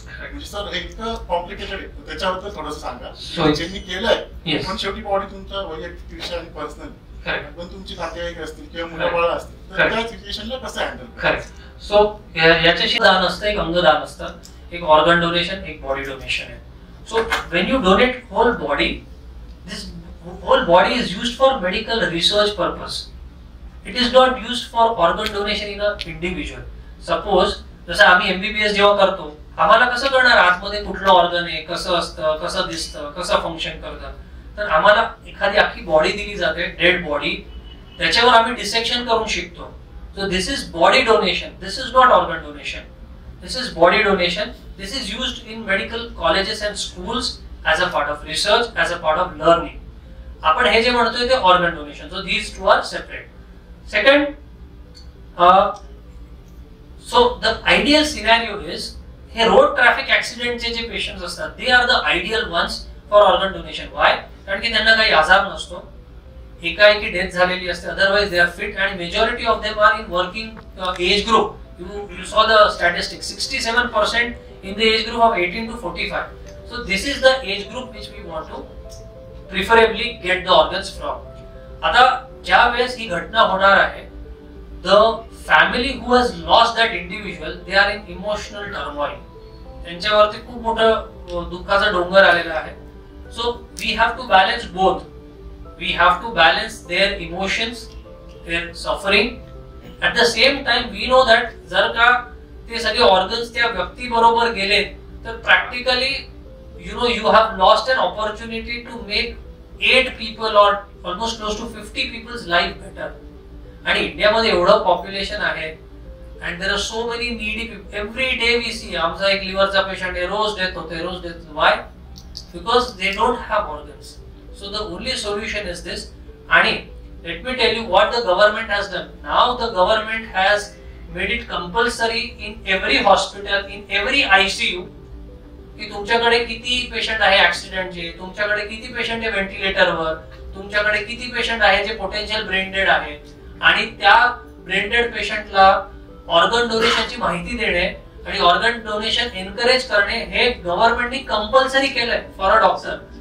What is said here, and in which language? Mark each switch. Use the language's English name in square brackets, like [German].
[Marathi] म्हणजे सर हे इतकं कॉम्प्लिकेटेड आहे, त्याच्याबद्दल थोडंसं सांगा. ज्यांनी केलंय पण शेवटी बॉडी तुमचा वैयक्तिक विषय आणि पर्सनल, पण तुमची नातेवाईक असतील किंवा मुलं असतील तर त्या सिच्युएशनला कसं हँडल करायचं. सो याच्याशी दान असतं, एक अंगदान असतं, एक ऑर्गन डोनेशन, एक बॉडी डोनेशन आहे. [English] So when you donate whole body, this whole body is used for medical research purpose. It is not used for organ donation in an individual. [Marathi] Suppose जसं आम्ही MBBS जेव्हा करतो, आम्हाला कसं कळणार आतमध्ये कुठलं ऑर्गन आहे, कसं असतं, कसं दिसतं, कसं फंक्शन करतं. तर आम्हाला एखादी अख्खी बॉडी दिली जाते, डेड बॉडी, त्याच्यावर आम्ही डिसेक्शन करून शिकतो. [English] So this is body donation. This is not organ donation. This is body donation. This is used in medical colleges and schools as a part of research, as a part of learning. [Marathi] आपण हे जे म्हणतोय ते organ donation. [English] So these two are separate. Second, so the ideal scenario is हे road traffic accident जे patients असतात, they are the ideal ones for organ donation. Why? [Marathi] कारण की त्यांना काही आजार नसतो, एकाएकी डेथ झालेली असते, [English] otherwise they are fit and majority of them are in working age group. You saw the statistics, 67% in the age group of 18 to 45. So this is the age group which we want to preferably get the organs from. [Marathi] आता ज्या वेळेस ही घटना होणार आहे, [English] The family who has lost that individual, they are in emotional turmoil. [Marathi] त्यांच्यावरती खूप मोठं दुःखाचा डोंगर आलेला आहे. [English] So we have to balance both. We have to balance their emotions, their suffering. At the same time we know that [Marathi] जर का ते सगळे ऑर्गन्स त्या व्यक्ती बरोबर गेले तर [English] Practically you have lost an opportunity to make 8 people or almost close to 50 people's life better. [Marathi] आणि इंडियामध्ये एवढं पॉप्युलेशन आहे [English] and there are so many needy people. Every day we see [Marathi] आमचा एक लिव्हरचा पेशंट आहे, रोज डेथ होते, रोज death. [English] Why? Because they don't have organs. So the only solution is this. आणि let me tell you what the government has done. Now the government has made it compulsory in every hospital, in every ICU, [Marathi] की तुमच्याकडे किती patient आहे ऍक्सिडेंटचे, तुमच्याकडे किती patient आहे व्हेंटिलेटरवर, तुमच्याकडे किती पेशंट आहे जे पोटेन्शियल ब्रेन डेड आहे, आणि त्या ब्रेन डेड पेशंटला ऑर्गन डोनेशनची माहिती देणे आणि ऑर्गन डोनेशन एनकरेज करणे हे गव्हर्नमेंटने कंपल्सरी केलंय फॉर अ डॉक्टर.